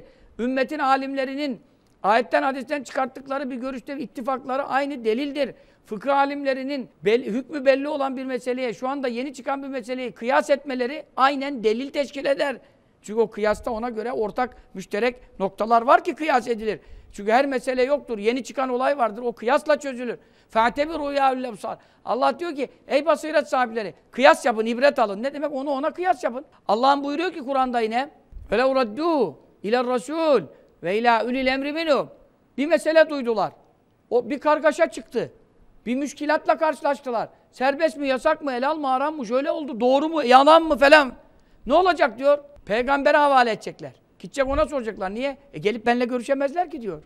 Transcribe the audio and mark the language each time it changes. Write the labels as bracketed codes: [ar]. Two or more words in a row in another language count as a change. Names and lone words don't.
[tr] Ümmetin alimlerinin ayetten hadisten çıkarttıkları bir görüşte ittifakları aynı delildir. Fıkıh alimlerinin hükmü belli olan bir meseleye, şu anda yeni çıkan bir meseleyi kıyas etmeleri aynen delil teşkil eder. Çünkü o kıyasta ona göre ortak, müşterek noktalar var ki kıyas edilir. Çünkü her mesele yoktur. Yeni çıkan olay vardır. O kıyasla çözülür. [ar] فَاَعْتَبِرُوا يَا اُلَّبْصَارِ [tr] Allah diyor ki, ey basiret sahipleri, kıyas yapın, ibret alın. Ne demek? Onu ona kıyas yapın. Allah'ın buyuruyor ki Kur'an'da yine, [ar] وَلَوْ رَدُّوا اِلَى الرَّسُولِ وَاِلَى اُلِي الْاَمْرِ مِنُهُمْ [tr] Bir mesele duydular. O bir kargaşa çıktı. Bir müşkilatla karşılaştılar. Serbest mi, yasak mı, helal mı, haram mı, şöyle oldu, doğru mu, yalan mı falan. Ne olacak diyor? Peygambere havale edecekler. Gidecek ona soracaklar. Niye? Gelip benimle görüşemezler ki diyor.